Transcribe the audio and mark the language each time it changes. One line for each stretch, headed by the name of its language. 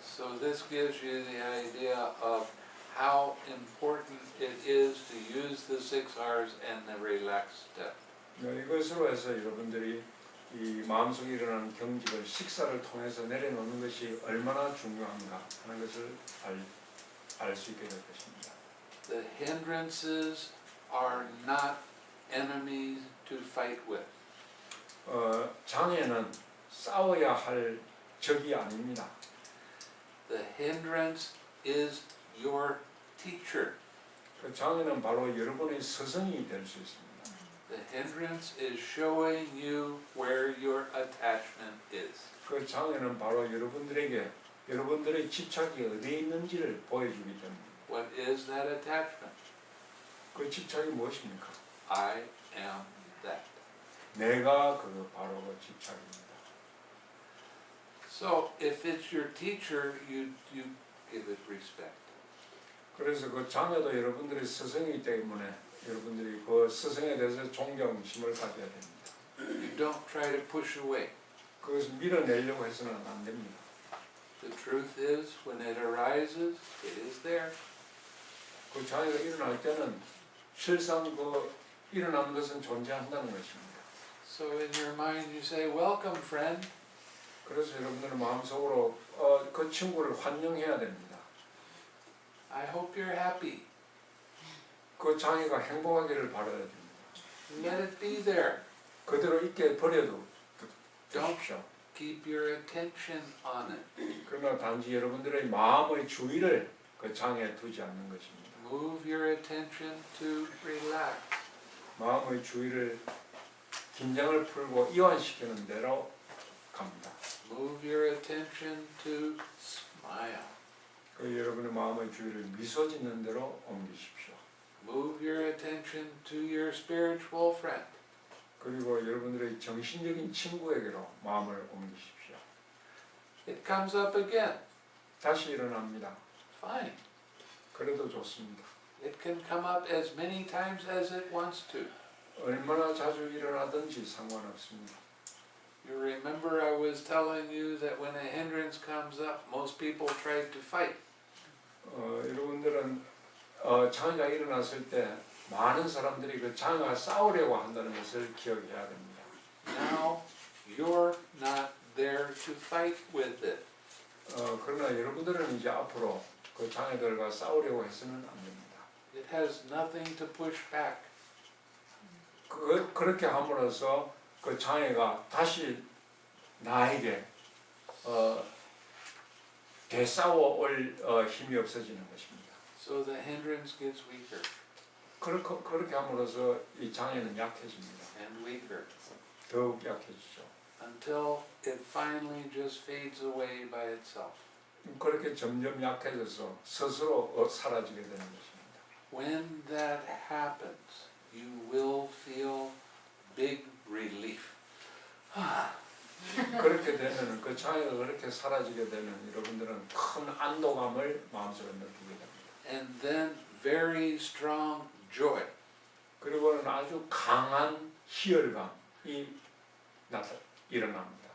English: So this gives you the idea of how important it is to use the 6Rs and the relax step.
Korean: 이것으로 해서 여러분들이 이 마음속에 일어나는 경직을 식사를 통해서 내려놓는 것이 얼마나 중요한가 하는 것을 알 수 있게 될 것입니다.
English: The hindrances are not enemies to fight with.
Korean: 장애는 싸워야 할 적이 아닙니다.
English: The hindrance is your teacher.
Korean: 그 장애는 바로 여러분의 스승이 될 수 있습니다.
English: The hindrance is showing you where your attachment is.
Korean: 그 장애는 바로 여러분들의 집착이 어디에 있는지를 보여주기 때문입니다.
English: What is that attachment?
Korean: 그 집착이 무엇입니까?
English: I am that.
Korean: 내가 바로 그 집착입니다.
English: So if it's your teacher, you give it respect.
Korean: 그래서 그 장애도 여러분들의 스승이기 때문에 여러분들이 그 스승에 대해서 존경심을 가져야 됩니다.
English: You don't try to push away.
Korean: 그것을 밀어내려고 해서는 안 됩니다.
English: The truth is, when it arises, it is there.
Korean: 그 장애가 일어날 때는 실상 그 일어나는 것은 존재한다는 것입니다.
English: So in your mind you say, welcome friend.
Korean: 그래서 여러분들은 마음속으로 그 친구를 환영해야 됩니다.
English: I hope you're happy.
Korean: 그 장애가 행복하기를 바라야 됩니다.
English: Let it be there.
Korean: 그대로 있게 버려도 되십시오.
English: Keep your attention on it.
Korean: 그러나 단지 여러분들의 마음의 주의를 그 장애에 두지 않는 것입니다.
English: Move your attention to relax.
Korean: 마음의 주의를 긴장을 풀고 이완시키는 대로 갑니다.
English: Move your attention to smile.
Korean: 그 여러분의 마음의 주의를 미소 짓는 대로 옮기십시오.
English: Move your attention to your spiritual friend.
Korean: 그리고 여러분들의 정신적인 친구에게로 마음을 옮기십시오.
English: It comes up again.
Korean: 다시 일어납니다.
English: Fine.
Korean: 그래도 좋습니다.
English: It can come up as many times as it wants to.
Korean: 얼마나 자주 일어나든지 상관없습니다.
English: You remember I was telling you that when a hindrance comes up, most people try to fight.
Korean: 여러분들은 장애가 일어났을 때 많은 사람들이 그 장애와 싸우려고 한다는 것을 기억해야 됩니다.
English: Now you're not there to fight with it.
Korean: 그러나 여러분들은 이제 앞으로 그 장애들과 싸우려고 해서는 안 됩니다.
English: It has nothing to push back.
Korean: 그렇게 함으로써 그 장애가 다시 나에게 되싸워 올 힘이 없어지는 것입니다.
English: So the hindrance gets weaker
Korean: 그렇게 함으로써 이 장애는 약해집니다.
English: and weaker
Korean: 더욱 약해지죠.
English: until it finally just fades away by itself.
Korean: 그렇게 점점 약해져서 스스로 사라지게 되는 것입니다.
English: When that happens, you will feel big relief.
Korean: 그렇게 되면 그 장애가 그렇게 사라지게 되면 여러분들은 큰 안도감을 마음속에 느끼게 됩니다.
English: And then very strong joy.
Korean: 그리고는 아주 강한 희열감이 일어납니다.